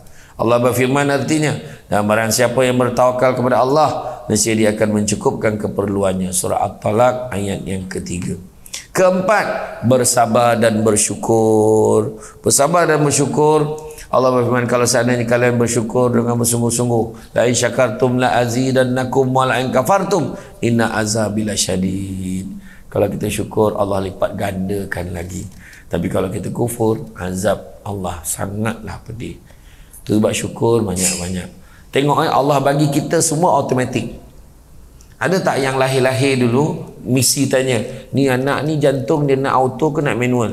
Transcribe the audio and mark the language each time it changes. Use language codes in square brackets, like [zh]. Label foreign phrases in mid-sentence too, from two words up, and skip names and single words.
[ms] Allah berfirman artinya, dan barang siapa yang bertawakal kepada Allah, nescaya dia akan mencukupkan keperluannya. Surah At-Talaq ayat yang ketiga. Keempat, bersabar dan bersyukur. Bersabar dan bersyukur. Allah berfirman, kalau seandainya kalian bersyukur dengan bersungguh-sungguh, [ar] لئن شكرتم لأزيدنكم ولئن كفرتم إن عذابي لشديد. [ms] Kalau kita syukur, Allah lipat gandakan lagi. Tapi kalau kita kufur, azab Allah sangatlah pedih. Tu sebab syukur banyak-banyak. Tengok Allah bagi kita semua automatik. Ada tak yang lahir-lahir dulu misi tanya, ni anak ni jantung dia nak auto ke nak manual?